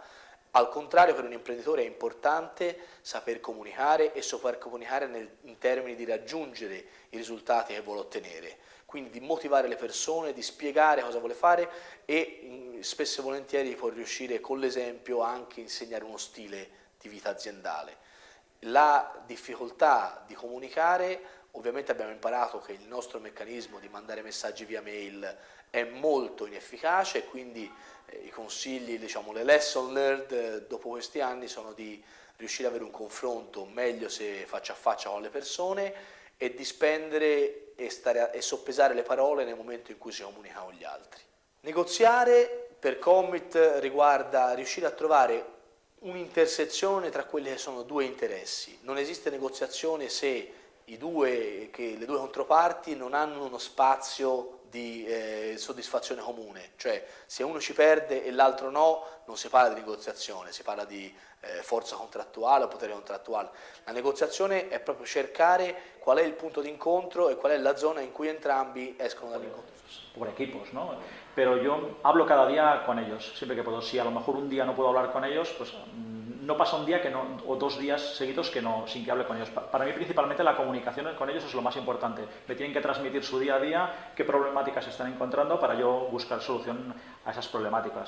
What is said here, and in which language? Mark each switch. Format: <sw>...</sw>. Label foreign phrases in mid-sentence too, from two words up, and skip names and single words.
<it>Al contrario, per un imprenditore è importante saper comunicare e saper comunicare in termini di raggiungere i risultati che vuole ottenere, quindi di motivare le persone, di spiegare cosa vuole fare e spesso e volentieri può riuscire con l'esempio anche a insegnare uno stile di vita aziendale. La difficoltà di comunicare, ovviamente abbiamo imparato che il nostro meccanismo di mandare messaggi via mail è molto inefficace, quindi i consigli, diciamo, le</it> <en>lesson learned</en> <it>dopo questi anni sono di riuscire ad avere un confronto meglio se faccia a faccia con le persone e di spendere e soppesare le parole nel momento in cui si comunica con gli altri. Negoziare per Commit riguarda riuscire a trovare un'intersezione tra quelli che sono due interessi. Non esiste negoziazione se le due controparti non hanno uno spazio di soddisfazione comune, cioè se uno ci perde e l'altro no, non si parla di negoziazione, si parla di forza contrattuale o potere contrattuale. La negoziazione è proprio cercare qual è il punto di incontro e qual è la zona in cui entrambi escono dall'incontro.</it> <es>Por equipos, ¿no? Pero yo hablo cada día con ellos, siempre que puedo. Si a lo mejor un día no puedo hablar con ellos, pues no pasa un día que no, o 2 días seguidos que no, sin que hable con ellos. Para mí principalmente la comunicación con ellos es lo más importante. Me tienen que transmitir su día a día, qué problemáticas están encontrando para yo buscar solución a esas problemáticas.</es>